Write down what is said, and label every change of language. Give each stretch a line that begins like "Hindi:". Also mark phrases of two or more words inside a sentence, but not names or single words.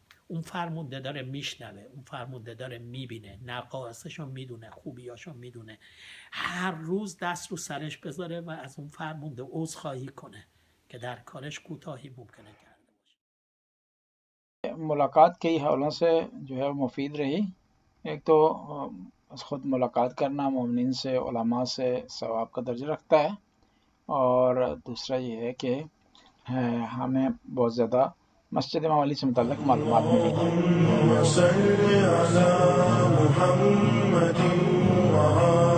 Persian: اون فرمونده داره میشنوه، اون فرمونده داره میبینه، نقایصشو میدونه، خوبیاشو میدونه، هر روز دست رو سرش بذاره و از اون فرمونده عذرخواهی کنه که در کارش کوتاهی ممکنه کرده باشه.
Urdu: ملاقات کئی حوالوں سے جو ہے مفید رہی۔ ایک تو خود ملاقات کرنا مومنین سے، علماء سے ثواب کا درجہ رکھتا ہے، اور دوسرا یہ ہے کہ ہمیں بہت زیادہ مسجد امام علی سے متعلق معلومات ملی۔